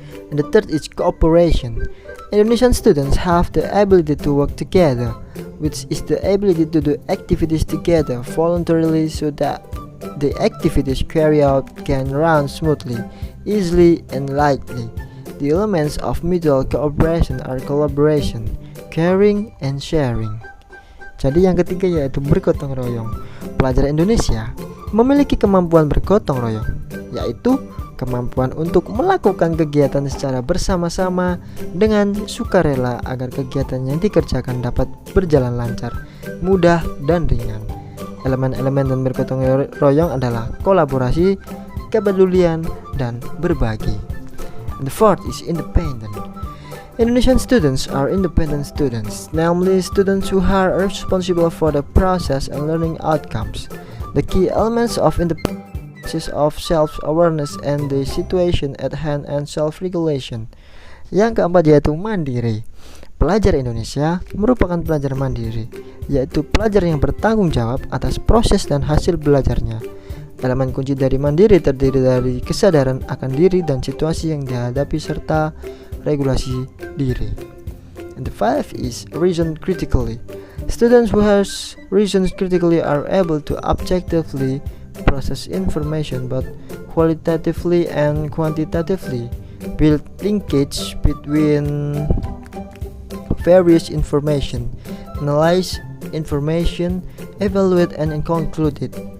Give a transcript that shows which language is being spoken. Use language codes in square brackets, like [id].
[en] And the third is cooperation. Indonesian students have the ability to work together, which is the ability to do activities together voluntarily so that the activities carried out can run smoothly, easily, and lightly. The elements of mutual cooperation are collaboration, caring, and sharing. [id] Jadi yang ketiga yaitu bergotong royong. Pelajar Indonesia memiliki kemampuan bergotong royong, yaitu kemampuan untuk melakukan kegiatan secara bersama-sama dengan sukarela agar kegiatan yang dikerjakan dapat berjalan lancar, mudah, dan ringan. Elemen-elemen dan bergotong royong adalah kolaborasi, kepedulian, dan berbagi. [en] And the fourth is independent. Indonesian students are independent students, namely students who are responsible for the process and learning outcomes. The key elements of independence consist of self-awareness and the situation at hand and self-regulation. [id] Yang keempat yaitu mandiri. Pelajar Indonesia merupakan pelajar mandiri, yaitu pelajar yang bertanggung jawab atas proses dan hasil belajarnya. Elemen kunci dari mandiri terdiri dari kesadaran akan diri dan situasi yang dihadapi serta regulasi diri. [en] And the five is reason critically. Students who has reasons critically are able to objectively process information both qualitatively and quantitatively, build linkage between various information, analyze information, evaluate and conclude it.